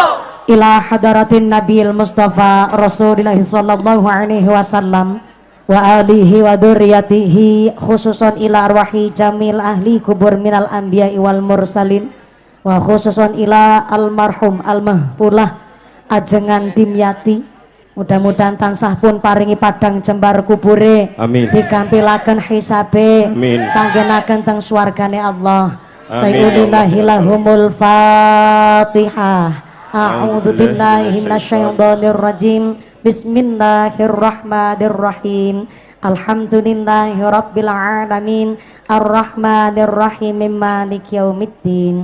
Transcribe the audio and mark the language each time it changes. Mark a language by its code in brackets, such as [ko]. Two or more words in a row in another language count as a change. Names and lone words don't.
[ar] إلى حضرة النبي المصطفى رسول الله صلى الله عليه وسلم وآله وذريته, خصوصا إلى أرواح جميع أهل القبور من الأنبياء والمرسلين، وخصوصا إلى المرحوم المغفور له ajengan Dimyati. [jv] Mudah-mudahan tansah pun paringi padang jembar kubure, amin, dikampilaken hisabe, amin, panggenaken teng swargane Allah. [ar] سيدنا لهم الفاتحة. أعوذ بالله من الشيطان الرجيم. بسم الله الرحمن الرحيم. الحمد لله رب العالمين، الرحمن الرحيم، مالك يوم الدين.